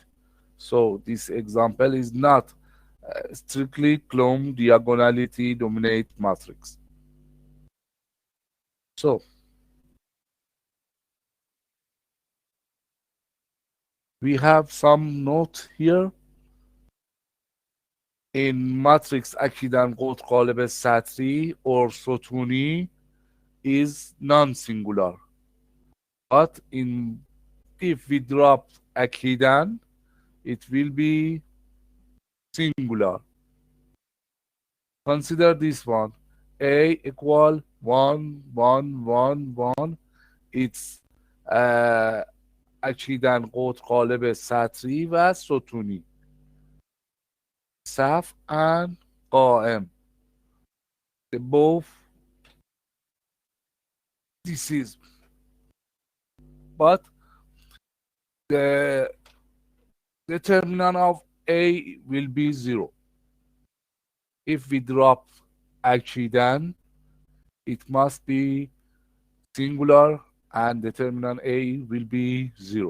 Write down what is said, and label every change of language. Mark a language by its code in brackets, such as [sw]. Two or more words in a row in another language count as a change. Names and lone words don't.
[en] So this example is not strictly Coulomb diagonality dominate matrix. So we have some note here. In matrix [fa] اکیداً قطر قالب سطری [en] or ستونی is non-singular. But if we drop اکیداً, it will be singular. Consider this one. A equal 1, 1, 1, 1. It's [fa] اکیداً قطر قالب سطری و ستونی. صف and قائم. [en] The both this is, but the determinant of A will be 0. If we drop اکیداً, it must be singular and determinant A will be 0.